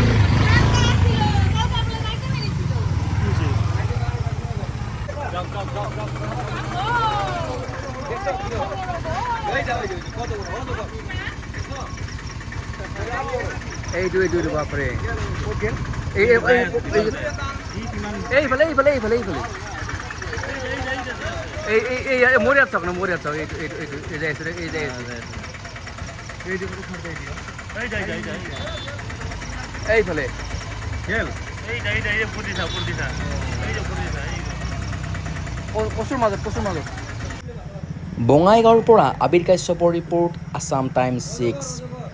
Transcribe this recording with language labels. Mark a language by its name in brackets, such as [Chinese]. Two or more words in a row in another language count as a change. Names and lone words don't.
[Assamese] এই বাপরে এই ভালে মরিয়া চক না মরিয়া চক এই ফলে পশুর মাজত বঙাইগাঁৱৰ পৰা আবিৰ কাশ্যপৰ ৰিপৰ্ট, আছাম টাইম 6।